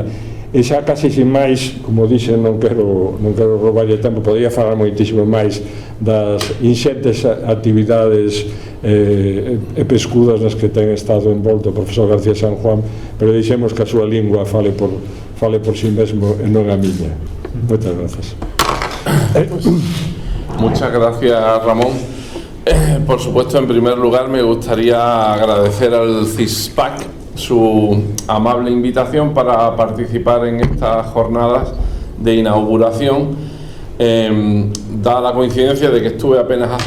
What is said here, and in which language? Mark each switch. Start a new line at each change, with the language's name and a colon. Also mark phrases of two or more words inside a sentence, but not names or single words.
Galician: E xa casi sin máis, como dixen, non quero roubarlle tempo, podría falar moitísimo máis das inxentes actividades e pescudas nas que ten estado envolto o profesor García San Juan, pero deixemos que a súa lingua fale por si mesmo e non a miña. Moitas grazas.
Spanish: Muchas gracias, Ramón. Por supuesto, en primer lugar me gustaría agradecer al CISPAC su amable invitación para participar en estas jornadas de inauguración, dada la coincidencia de que estuve apenas hace